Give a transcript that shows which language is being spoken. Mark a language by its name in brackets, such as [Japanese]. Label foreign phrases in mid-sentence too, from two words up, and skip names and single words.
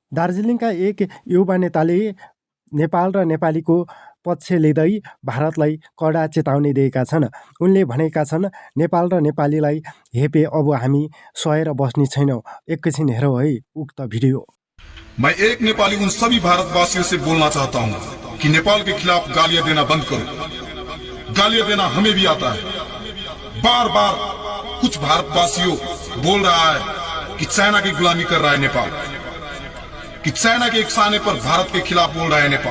[Nepali] दार्जिलिङका एक युवा नेताले नेपाल र नेपालीको पक्ष लिँदै भारतलाई कडा चेतावनी दिएका छन्। उनले भनेका छन्, नेपाल र नेपालीलाई हेपे अब हामी सहेर बस्ने छैनौँ। एकैछिन हेरौँ है उक्त भिडियो। [Hindi] मैं एक नेपाली उन सभी भारतवासियों से बोलना चाहता हूँ कि नेपाल के खिलाफ गालियां देना बंद करो। गालियां देना हमें भी आता है। बार बार कुछ भारतवासियों बोल रहा है कि चाइना की गुलामी कर रहा है नेपाल, कि चाइना के एक साने पर भारत के खिलाफ बोल रहा है नेपाल।